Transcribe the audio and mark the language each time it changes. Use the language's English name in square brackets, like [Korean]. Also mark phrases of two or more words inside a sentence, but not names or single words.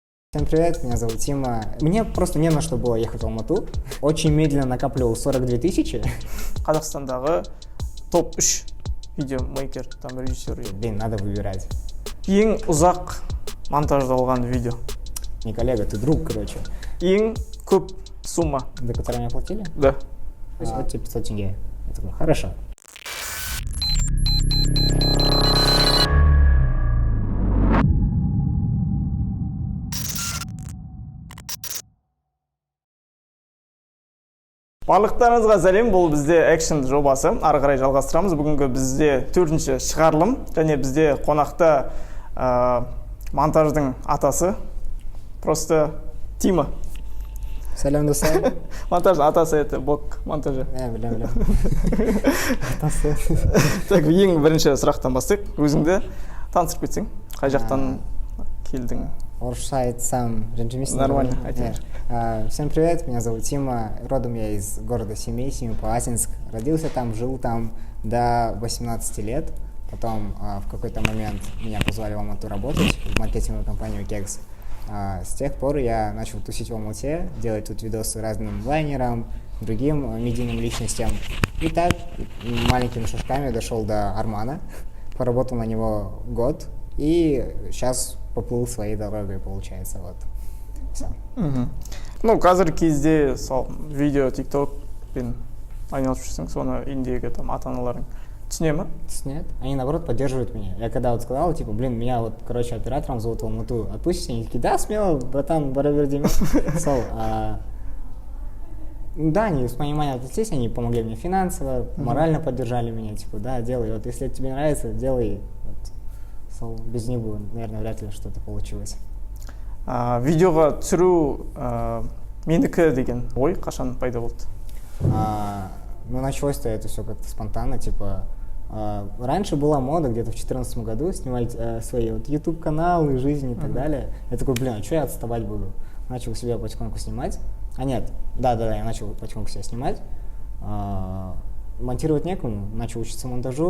[Russian] Всем привет, меня зовут Тима. Мне просто не на что было ехать в Алмату. Очень медленно накапливал 42 тысячи. [Kazakh] Қазақстандағы топ-3 видеомейкер, [Russian] там режиссер. Блин, надо выбирать. [Kazakh] Ең ұзақ монтаждалған видео. [Russian] Не коллега, ты друг, короче. [Kazakh] Ең көп сумма. [Russian] За который мне платили? Да. То есть вот тебе 500 тенге. Я такой, хорошо. [Kazakh] Барлықтарыңызға сәлем, бұл бізде экшн жобасы. Ары қарай жалғастырамыз. Бүгінгі бізде 4-ші шығарылым, және бізде қонақта монтаждың атасы, просто Тима. Сәлем, достар. Монтаждың атасы, [Russian] это бок монтажы. [Kazakh] Білем. Атасы. Так, ең бірінші сұрақтан бастайық. Өзіңді таныстырып кетсең, қай жақтан келдің? Орысша айтсам, ренжімейсің? Нормально, айтайық. [Russian] Всем привет, меня зовут Тима. Родом я из города Семей, Семипалатинск. Родился там, жил там до 18 лет. Потом в какой-то момент меня позвали в Алмату работать в маркетинговую компанию Кекс. С тех пор я начал тусить в Алмате, делать тут видосы разным лайнерам, другим медийным личностям. И так маленькими шажками дошел до Армана, поработал на него год и сейчас поплыл своей дорогой, получается, вот. Все. Ну, [Kazakh] қазіргі кезде видео, тикток пен айналысып жүрсең, соны индегі там ата-аналарың түсіне ме? [Russian] Нет, они наоборот поддерживают меня. Я когда вот сказал, типа, блин, меня вот, короче, оператором зовут в Алмату, отпустите? Они такие, да, смело, братан, барабердим. Да, они с пониманием отнеслись, они помогли мне финансово, морально поддержали меня, типа, да, делай, вот если это тебе нравится, делай. Вот. Без них бы, наверное, вряд ли что-то получилось. [Kazakh] Видеоға түсіру менікі деген ой қашан пайда болды? [Russian] Ну, началось-то это все как-то спонтанно, типа, раньше была мода где-то в 2014 году снимать свои вот YouTube-каналы, жизнь и так далее. Я такой, блин, а что я отставать буду? Начал себя потихоньку снимать. Я начал потихоньку себя снимать. Монтировать некому, начал учиться монтажу.